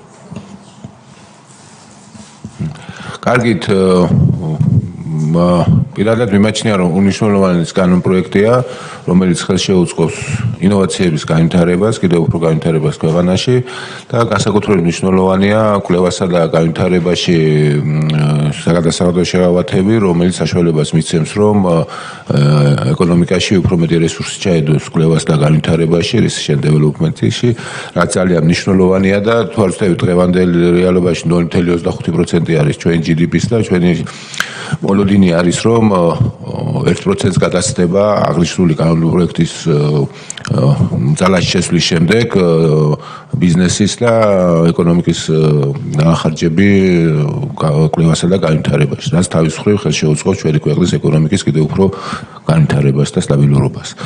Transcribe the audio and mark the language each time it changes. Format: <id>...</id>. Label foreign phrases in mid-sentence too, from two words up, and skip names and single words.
<ka>კარგით, პირადად მიმაჩნია, რომ უნიშნულოვანი კანონპროექტია, რომელიც ხელს შეუწყობს ინოვაციების განვითარებას, კიდევ უფრო განვითარებას ქვეყანაში და განსაკუთრებით მნიშვნელოვანია კვლევასა და განვითარებაში საგადასახადო შეღავათები, რომელიც საშუალებას მისცემს, რომ ეკონომიკაში უფრო მეტი რესურსი ჩაედოს კვლევას და განვითარებაში,</ka> <en>research and development-ში,</en> <ka>რაც ძალიან მნიშვნელოვანია და თუ არ ვცდებით დღევანდელ რეალობაში 0.25% არის ჩვენ GDP-ს და ჩვენი მოლოდინი არის, რომ 1%-ს გადასცდება აღნიშნული კანონპროექტის ძალაში შესვლის შემდეგ ბიზნესის და ეკონომიკის განახარჯები კვლევასა და განვითარებაში, რაც თავის მხრივ ხელს შეუწყობს ჩვენი ქვეყნის ეკონომიკის კიდევ უფრო განვითარებას და სტაბილურობას.</ka>